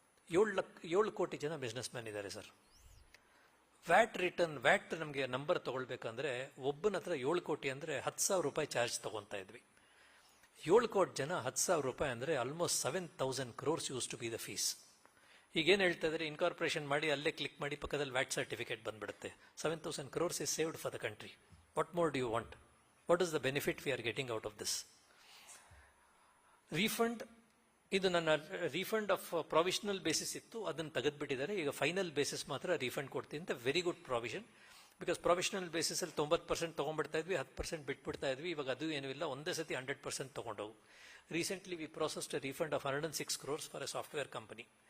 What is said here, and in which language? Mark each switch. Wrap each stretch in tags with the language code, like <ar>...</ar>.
<kn>7 ಕೋಟಿ ಜನ business man ಇದ್ದಾರೆ ಸರ್. ವ್ಯಾಟ್ ನಮಗೆ ನಂಬರ್ ತಗೊಳ್ಬೇಕಂದ್ರೆ ಒಬ್ಬನ ಹತ್ರ 7 ಕೋಟಿ ಅಂದರೆ 10,000 ರೂಪಾಯಿ ಚಾರ್ಜ್ ತಗೊತಾ ಇದ್ವಿ. 7 ಕೋಟಿ ಜನ 10,000 ರೂಪಾಯಿ ಅಂದರೆ almost 7,000 crores</kn> <en>Use to be the fees.</en> <kn>ಈಗೇನು ಹೇಳ್ತಾ ಇದ್ದಾರೆ, ಇನ್ಕಾರ್ಪೊರೇಷನ್ ಮಾಡಿ ಅಲ್ಲೇ ಕ್ಲಿಕ್ ಮಾಡಿ ಪಕ್ಕದಲ್ಲಿ ವ್ಯಾಟ್ ಸರ್ಟಿಫಿಕೇಟ್ ಬಂದ್ಬಿಡುತ್ತೆ.</kn> <en>7,000 crores is saved for the country. What more do you want? What is the benefit we are getting out of this?</en> <kn>Refund, ಇದು ನನ್ನ ರೀಫಂಡ್ ಆಫ್ ಪ್ರೊವಿಷನಲ್ ಬೇಸಿಸ್ ಇತ್ತು, ಅದನ್ನು ತೆಗೆದುಬಿಟ್ಟಿದ್ದಾರೆ. ಈಗ ಫೈನಲ್ ಬೇಸಿಸ್ ಮಾತ್ರ refund ಕೊಡ್ತೀನಿ ಅಂತ. Very good provision. Because provisional ಬೇಸಿಸಲ್ಲಿ 90% ತೊಗೊಂಡ್ಬಿಡ್ತಾ ಇದ್ವಿ, 10% ಬಿಟ್ಬಿಡ್ತಾ ಇದ್ವಿ. ಇವಾಗ ಅದು ಏನೂ ಇಲ್ಲ, ಒಂದೇ ಸತಿ 100% ತೊಗೊಂಡೋಗು.</kn> <en>Recently we processed a refund of 106 crores for a software company.</en>